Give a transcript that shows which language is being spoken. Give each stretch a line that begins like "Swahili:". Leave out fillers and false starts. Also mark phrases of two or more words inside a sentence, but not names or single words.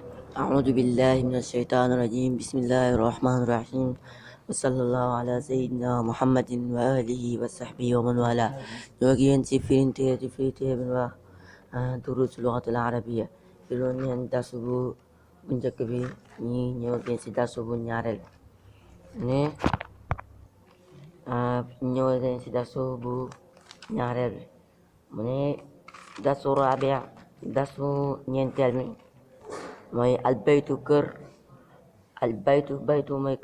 Arabic: أعوذ بالله من الشيطان الرجيم بسم الله الرحمن الرحيم وصلى الله على سيدنا محمد وآله وصحبه ومن والاه
Wolof: ñoo ngi yéen ci firi téere bi wax
Arabic: دروس اللغة العربية
Wolof: fi doon leen darsu bu njëkk bi ñi ñëw gën ci darsu bu ñaareel ne ñëw gën ci darsu bu ñaareel mu ne
Arabic: درس رابع
Wolof: darsu ñeenteel mi mooy albaytu kër baytu mooy